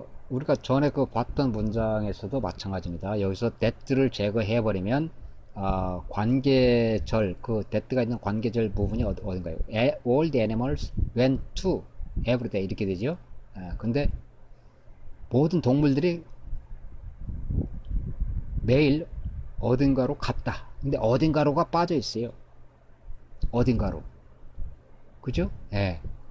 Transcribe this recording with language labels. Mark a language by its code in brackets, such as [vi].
[ko] 우리가 전에 그 봤던 문장에서도 마찬가지입니다. 여기서 that를 제거해버리면 관계절, 그 that가 있는 관계절 부분이 어딘가요? [en] All the animals went to every day [ko] 이렇게 되죠. 근데 모든 동물들이 매일 어딘가로 갔다. 근데 어딘가로가 빠져 있어요. 어딘가로. 그죠? 예.